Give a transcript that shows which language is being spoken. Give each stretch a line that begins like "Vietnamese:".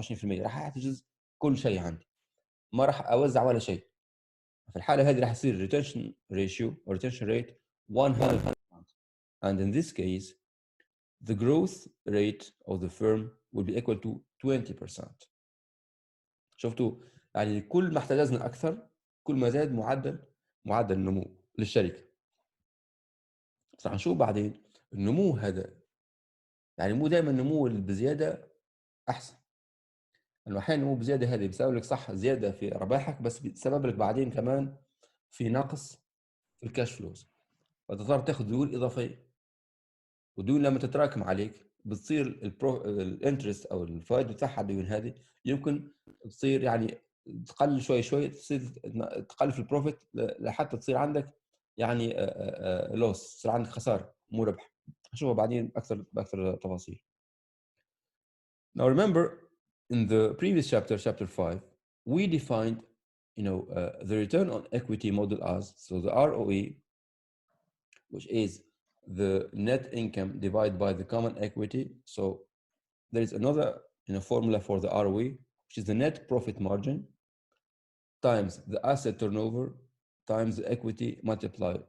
Arabic: راح احتجز كل شيء عندي، ما راح اوزع ولا شيء. في الحاله هذه راح يصير
English: retention ratio or retention rate
Arabic: 100%.
English: And in this case the growth rate of the firm will be equal to 20%.
Arabic: شفتوا يعني كل ما احتجزنا اكثر كل ما زاد معدل النمو للشركه. بس هنشوف بعدين النمو هذا، يعني مو دائما النمو بزياده احسن. انه احيانا النمو بزياده هذه بيسبب لك صح زياده في ارباحك، بس بيسبب لك بعدين كمان في نقص في الكاش فلوز، فتضطر تاخذ ديون اضافيه، والديون لما تتراكم عليك بتصير الانترست او الفوائد بتاعها الديون هذه يمكن تصير يعني تقل شوي تصير تقل في البروفيت لحتى تصير عندك يعني لوس، تصير عندك خساره مو ربح. هنشوفها بعدين باكثر تفاصيل.
English: Now remember, in the previous chapter 5, we defined the return on equity model as, so the ROE, which is the net income divided by the common equity. So there is another formula for the ROE, which is the net profit margin times the asset turnover times the equity multiplier.